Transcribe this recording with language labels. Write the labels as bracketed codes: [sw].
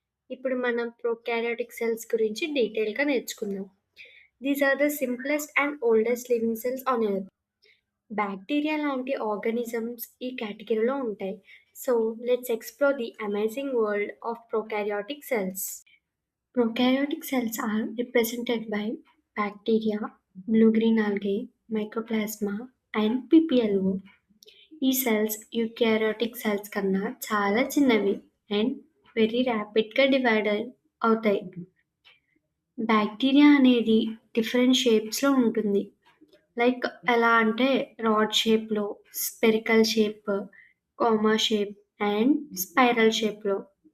[te] ఇప్పుడు మనం prokaryotic cells గురించి డీటెయిల్గా నేర్చుకుందాం. [en] These are the simplest and oldest living cells on earth. [te] Bacteria లాంటి ఆర్గానిజమ్స్ ఈ కేటగిరీలో ఉంటాయి. [en] So let's explore the amazing world of prokaryotic cells. Prokaryotic cells are represented by bacteria, blue-green algae, mycoplasma, and PPLO. [te] ఈ cells eukaryotic cells కన్నా చాలా చిన్నవి and very ర్యాపిడ్గా divide అవుతాయి. Bacteria అనేది డిఫరెంట్ షేప్స్లో ఉంటుంది. లైక్ ఎలా అంటే రాడ్ షేప్లో, spherical shape, coma shape and spiral షేప్లో.